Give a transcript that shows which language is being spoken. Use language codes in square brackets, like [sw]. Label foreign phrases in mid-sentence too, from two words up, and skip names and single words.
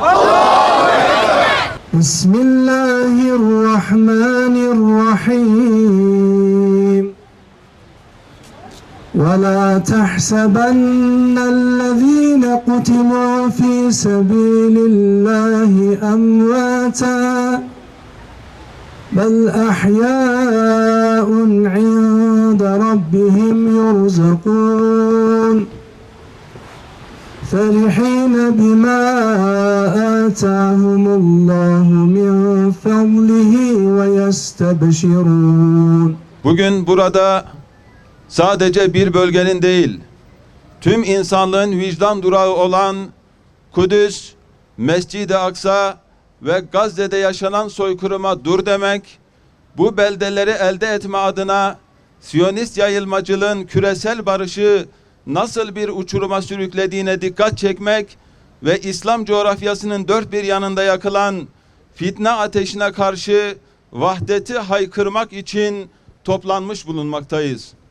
[ar] الله أكبر! بسم الله الرحمن الرحيم. وَلَا تَحْسَبَنَّ الَّذ۪ينَ قُتِلُوا ف۪ي سَب۪يلِ اللّٰهِ أَمْوَاتًا بَلْ أَحْيَاءٌ عِنْدَ رَبِّهِمْ يُرْزَقُونَ فَرِحِينَ بِمَا آتَاهُمُ اللّٰهُ مِنْ فَضْلِهِ وَيَسْتَبْشِرُونَ. [tr] Bugün burada sadece bir bölgenin değil, tüm insanlığın vicdan durağı olan Kudüs, Mescid-i Aksa ve Gazze'de yaşanan soykırıma dur demek, bu beldeleri elde etme adına Siyonist yayılmacılığın küresel barışı nasıl bir uçuruma sürüklediğine dikkat çekmek ve İslam coğrafyasının dört bir yanında yakılan fitne ateşine karşı vahdeti haykırmak için toplanmış bulunmaktayız.